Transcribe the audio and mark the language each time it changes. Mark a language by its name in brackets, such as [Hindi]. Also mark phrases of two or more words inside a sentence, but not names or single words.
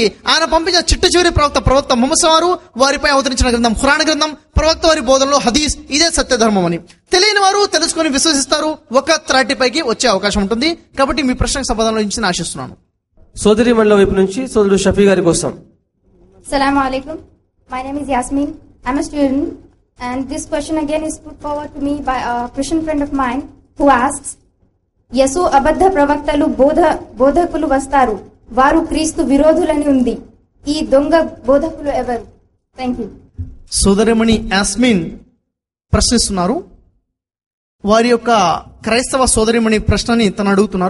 [Telugu] ఆయన పంపించిన చిట్ట చివరి ప్రవక్త ముహమ్మద్ వారు వారిపై అవతరించిన గ్రంథం ఖురాన్ గ్రంథం, ప్రవక్త వారి బోధనలో హదీస్, ఇదే సత్య ధర్మం అని. తెలియని వారు తెలుసుకొని విశ్వసిస్తారు, ఒక త్రాటిపైకి వచ్చే అవకాశం ఉంటుంది. కాబట్టి మీ ప్రశ్నకు సమాధానం ఇచ్చి ఆశిస్తున్నాను. సోదరి మండల వైపు నుంచి సోదరుడు షఫీ గారి కోసం. [Arabic] Assalamu alaikum. [English] My name is Yasmin. I'm a student, and this question again is put forward to me by a Christian friend of mine who asks, [Telugu] యసు అబద్ధ ప్రవక్తలు బోధకులు వస్తారు, వారు క్రీస్తు విరోధులని ఉంది. ఈ దొంగ బోధకులు ఎవరు? [English] thank you. [Telugu] సోదరిమణి యాస్మిన్ ప్రశ్నిస్తున్నారు. వారి యొక్క క్రైస్తవ సోదరిమణి ప్రశ్నని తను అడుగుతున్నారు.